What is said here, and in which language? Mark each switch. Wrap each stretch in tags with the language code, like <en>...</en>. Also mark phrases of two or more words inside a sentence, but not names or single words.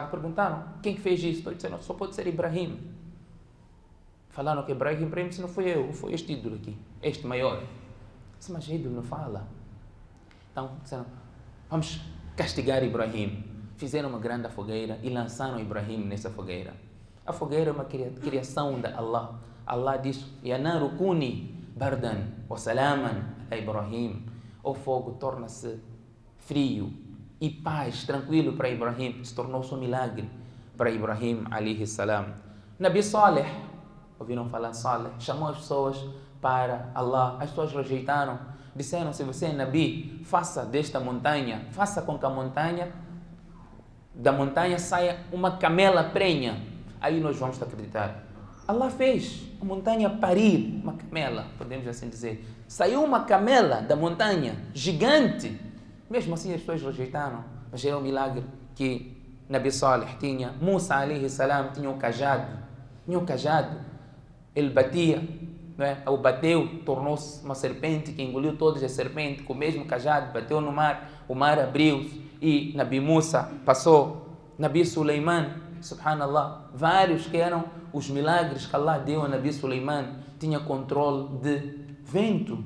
<pt>Perguntaram, quem que fez isso? Disseram, só pode ser Ibrahim. Falaram que Ibrahim, se não fui eu, foi este ídolo aqui, este maior. Disse, mas ídolo não fala. Então, disseram, vamos castigar Ibrahim. Fizeram uma grande fogueira e lançaram Ibrahim nessa fogueira. A fogueira é uma criação da Allah.</pt> <ar>Allah diz, يا نار كوني بردا وسلاما على إبراهيم.</ar> <pt>O fogo torna-se frio e paz, tranquilo para Ibrahim. Se tornou-se um milagre para Ibrahim</pt> <ar>عليه السلام.</ar> <pt>Nabi Saleh, ouviram falar Saleh? Chamou as pessoas para Allah. As pessoas rejeitaram. Disseram, se você é Nabi, faça desta montanha, faça com que da montanha saia uma camela prenha. Aí nós vamos acreditar. Allah fez a montanha parir uma camela, podemos assim dizer. Saiu uma camela da montanha, gigante. Mesmo assim as pessoas rejeitaram. Mas era um milagre que Nabi Saleh tinha. Musa</pt> <ar>عليه السلام</ar> <pt>tinha um cajado. Ele batia, não é? O bateu, tornou-se uma serpente que engoliu todas as serpentes. Com o mesmo cajado, bateu no mar. O mar abriu-se e Nabi Musa passou. Nabi Suleiman, subhanallah, vários que eram os milagres que Allah deu a Nabi Suleiman, tinha controle de vento.</pt>